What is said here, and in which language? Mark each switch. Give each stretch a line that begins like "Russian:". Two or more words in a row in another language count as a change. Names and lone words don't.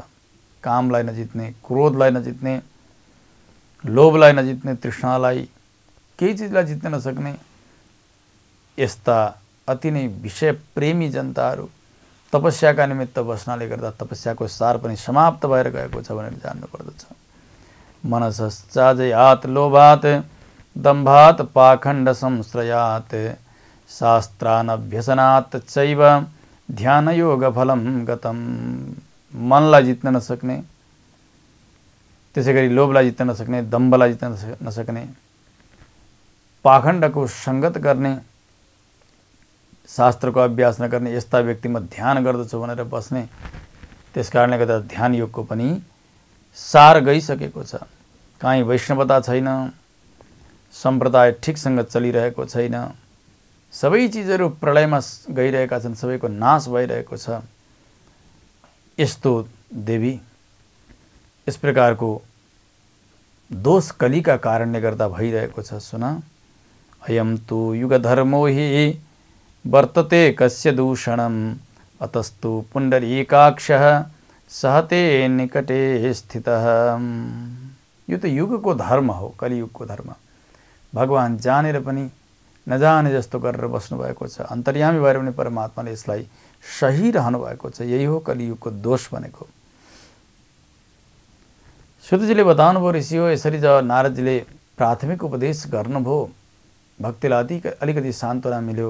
Nepali: कामलाई नजित्ने, क्रोधलाई नजित्ने, लोभलाई नजित्ने, तृष्णालाई, केही चिजलाई जित्न नसक्ने यस्ता अति नै विषय प्रेमी जनताहरू तपस्याका निमित्त बस्नाले गर्दा तपस्याको सार पनि समाप्त भएर गएको छ भनेर जान्नुपर्दछ।
Sanskrit: मनसश्चाजयात् लोभात् दम्भात् पाखण्ड संश्रयात् शास्त्रानभ्यसनात् चैव ध्यान योग फलम गतम।
Nepali: मनलाई जित्न नसक्ने, त्यसै गरी लोभलाई जित्न नसक्ने, दम्भलाई जित्न नसक्ने, पाखण्डको सङ्गत गर्ने, शास्त्रको अभ्यास नगर्ने यस्ता व्यक्तिमा ध्यान गर्दछु भनेर बस्ने, त्यस कारणले गर्दा ध्यान योगको पनि सार गइसकेको छ। काहीँ वैष्णवता छैन, सम्प्रदाय ठिकसँग चलिरहेको छैन, सबै चिजहरू प्रलयमा गइरहेका छन्, सबैको नाश भइरहेको छ। यस्तो देवी, यस प्रकारको दोष कलीका कारणले गर्दा भइरहेको छ। सुन,
Sanskrit: अयम तु युगधर्मो हि वर्तते कस्य दूषणम अतस्तु पुण्डरीकाक्षः सहते निकटे स्थितः।
Nepali: यो त युगको धर्म हो, कलियुगको धर्म। भगवान जानेर पनि नजाने जस्तो गरेर बस्नुभएको छ। अन्तर्यामी भएर पनि परमात्माले यसलाई सही रहनु भएको छ। यही हो कलियुगको दोष भनेको। सुतजीले बताउनुभयो, ऋषि हो, यसरी जब नारदजीले प्राथमिक उपदेश गर्नुभयो, भक्तिलाई अलिकति सान्त्वना मिल्यो।